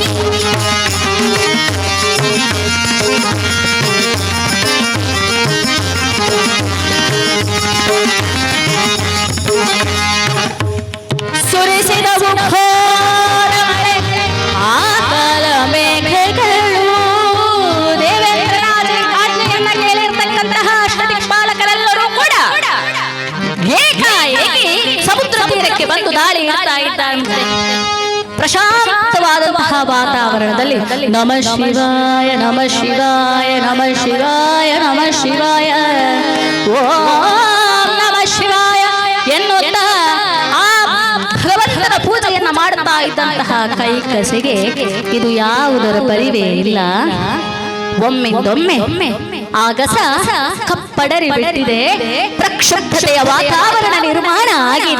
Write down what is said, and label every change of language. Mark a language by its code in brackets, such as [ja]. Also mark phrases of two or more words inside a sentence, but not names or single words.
[kn] ಸುರಿಸಿದವು ಘೋರ ಮಳೆ ಆಕಲ ಮೇಘಗಳು. ದೇವೇಂದ್ರನಾಥ ಆಜ್ಞೆಯನ್ನ ಕೇಳಿರ್ತಕ್ಕಂತಹ ಅಷ್ಟದಿಕ್ಪಾಲಕರೆಲ್ಲರೂ ಕೂಡ ಏಕಾಏಕಿ ಸಮುದ್ರ ತೀರಕ್ಕೆ ಬಂದು ದಾಳಿ ಮಾಡ್ತಾ ಇದ್ದಾರೆ. ಪ್ರಶಾಂತವಾದಂತಹ ವಾತಾವರಣದಲ್ಲಿ [sa] ನಮಃ ಶಿವಾಯ ನಮಃ ಶಿವಾಯ ನಮಃ ಶಿವಾಯ ನಮಃ ಶಿವಾಯ ಓಂ ನಮಃ ಶಿವಾಯ [kn] ಎನ್ನುತ್ತಾ ಆ ಭಗವಂತನ ಪೂಜೆಯನ್ನ ಮಾಡುತ್ತಾ ಇದ್ದಂತಹ ಕೈ ಕಸೆಗೆ ಇದು ಯಾವುದರ ಪರಿವೇ ಇಲ್ಲ. ಒಮ್ಮೆಂದೊಮ್ಮೆ ಆಗಸ ಕಪ್ಪಡರಿ ಬಿಟ್ಟಿದೆ. ಪ್ರಕ್ಷುಬ್ಧತೆಯ ವಾತಾವರಣ ನಿರ್ಮಾಣ ಆಗಿದೆ.